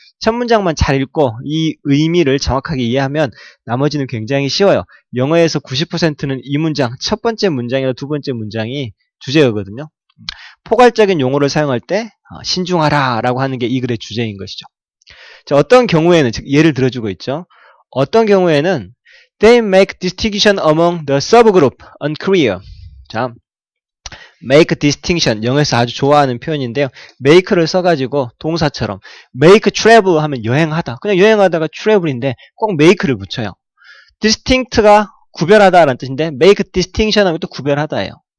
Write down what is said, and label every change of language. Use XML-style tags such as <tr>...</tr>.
<ko>첫 문장만 잘 읽고 이 의미를 정확하게 이해하면 나머지는 굉장히 쉬워요. 영어에서 90%는 이 문장, 첫 번째 문장이나 두 번째 문장이 주제어거든요. 포괄적인 용어를 사용할 때 신중하라 라고 하는 게 이 글의 주제인 것이죠. 자, 어떤 경우에는, 즉 예를 들어주고 있죠. 어떤 경우에는</ko> <en>They make distinction among the subgroup unclear.</en> <ko>자,</ko> <en>make distinction,</en> <ko>영어에서 아주 좋아하는 표현인데요. make를 써가지고 동사처럼</ko> <en>make travel</en> <ko>하면 여행하다. 그냥 여행하다가 travel인데 꼭 make를 붙여요. distinct가 구별하다라는 뜻인데</ko> <en>make distinction</en> <ko>하면 또 구별하다예요.</ko>